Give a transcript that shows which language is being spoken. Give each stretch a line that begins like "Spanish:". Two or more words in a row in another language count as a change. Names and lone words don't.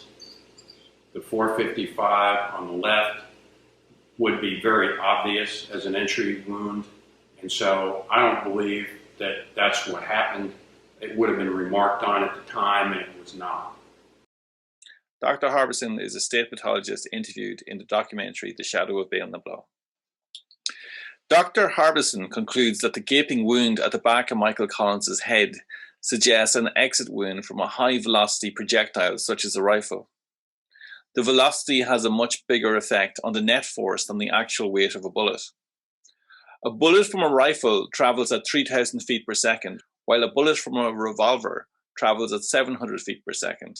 English: The .455 on the left would be very obvious as an entry wound, and so I don't believe that that's what happened. It would have been remarked on at the time, and it was not. Dr. Harbison is a state pathologist interviewed in the documentary The Shadow of Béal na Bláth. Dr. Harbison concludes that the gaping wound at the back of Michael Collins's head suggests an exit wound from a high-velocity projectile such as a rifle. The velocity has a much bigger effect on the net force than the actual weight of a bullet. A bullet from a rifle travels at 3,000 feet per second, while a bullet from a revolver travels at 700 feet per second.